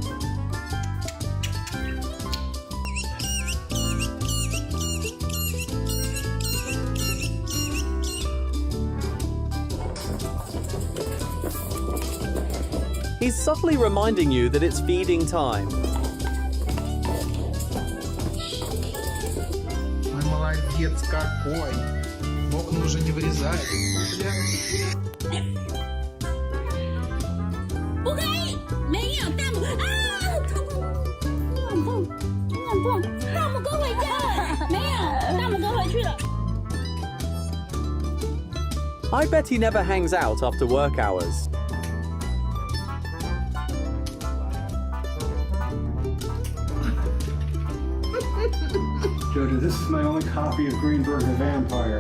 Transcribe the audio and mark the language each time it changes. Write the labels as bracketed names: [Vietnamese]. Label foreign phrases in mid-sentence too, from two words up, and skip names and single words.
[English] He's subtly reminding you that it's feeding time. [Russian] Ой, молодец какой. Окна уже не вырезает. [Chinese] 不可以，没有大拇啊！痛，很痛，大拇哥回家了，没有，大拇哥回去了。 [English] I bet he never hangs out after work hours. Jody, this is my only copy of Greenberg the Vampire.